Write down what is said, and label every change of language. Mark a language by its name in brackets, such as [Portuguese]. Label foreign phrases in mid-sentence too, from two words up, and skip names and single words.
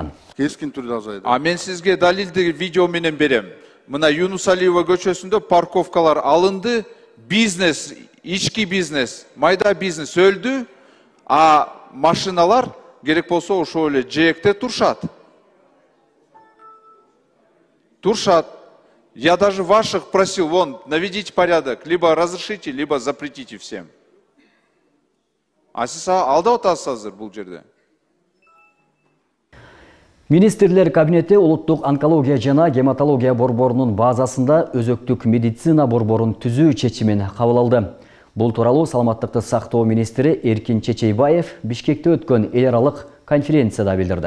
[Kyrgyz] Кескин түрдө азайды. Мен сизге далилди видео менен берем. мына Юнус Алиева көчөсүндө парковкалар алынды, бизнес, ички бизнес, майда бизнес өлдү, а машиналар керек болсо ошол эле жээкте турушат. [Russian] Я даже ваших просил, вон, наведите порядок, либо разрешите, либо запретите всем. [Kyrgyz] А сиз алда отасыз азыр бул жерде. Министрлер кабинети улуттук онкология жана гематология борборунун базасында өзөктүк медицина борборун түзүү чечимин кабыл алды. Бул тууралуу саламаттыкты сактоо министри Эркин Чечейбаев Бишкекте өткөн эл аралык конференцияда билдирди.